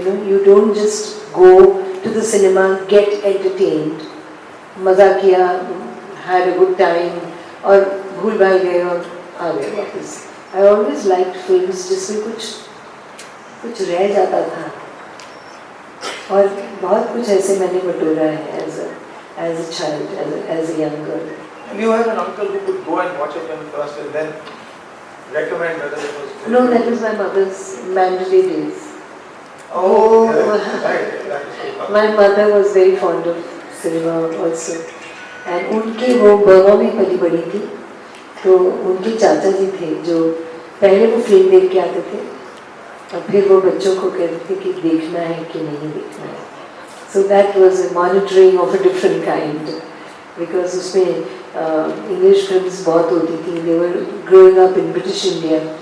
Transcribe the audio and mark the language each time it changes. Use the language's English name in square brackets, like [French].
[English] You don't just go to the cinema, get entertained, [Hindi] मज़ा किया, [English] had a good time [Hindi] और भूल भाल गए और आ गए वापस. [English] I always liked films [Hindi] जिसमें कुछ रह जाता था और बहुत कुछ ऐसे मैंने बटोरा है [English] as a child, as a young girl. And you had an uncle who could go and watch a film first and then recommend whether it was... No, that was my mother's mandatory days. Oh, yeah, right. That is so My mother was very fond of cinema also. [Hindi] And उनके वो Burma में पली बड़ी थी, तो उनके चाचा जी थे जो पहले वो फिल्म देख के आते थे और फिर वो बच्चों को कहते थे कि देखना है कि नहीं देखना है. [English] So that was a monitoring of a different kind, because [Hindi] उसमें English films बहुत होती थी. [English] They were growing up in British India.